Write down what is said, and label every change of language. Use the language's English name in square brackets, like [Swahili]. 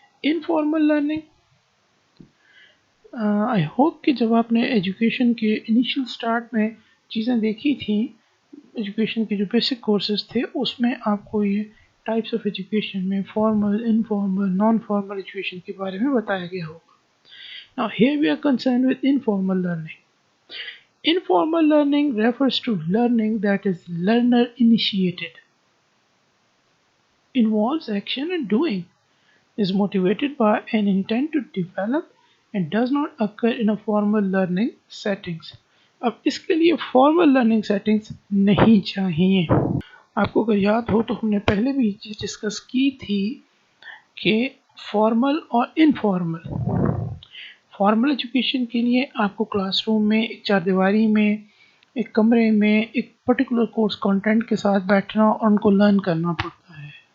[Urdu] Informal learning, [English] I hope [Urdu] کہ جب آپ نے ایجوکیشن کے انیشیل سٹارٹ میں چیزیں دیکھی تھیں، ایجوکیشن کے جو بیسک کورسز تھے اس میں آپ کو یہ ٹائپس آف ایجوکیشن میں formal, informal, non formal education کے بارے میں بتایا گیا ہوگا. [English] Now here we are concerned with informal learning. Informal learning refers to learning that is learner initiated, involves action and doing, is motivated by an intent to develop and does not occur in a formal learning settings. [Urdu] اب اس کے لیے formal learning settings نہیں چاہیے. آپ کو اگر یاد ہو تو ہم نے پہلے بھی یہ چیز ڈسکس کی تھی کہ فارمل اور انفارمل. فارمل ایجوکیشن کے لیے آپ کو کلاس روم میں، ایک چار دیواری میں، ایک کمرے میں ایک پرٹیکولر کورس کنٹینٹ کے ساتھ بیٹھنا اور ان کو لرن کرنا پڑتا ہے.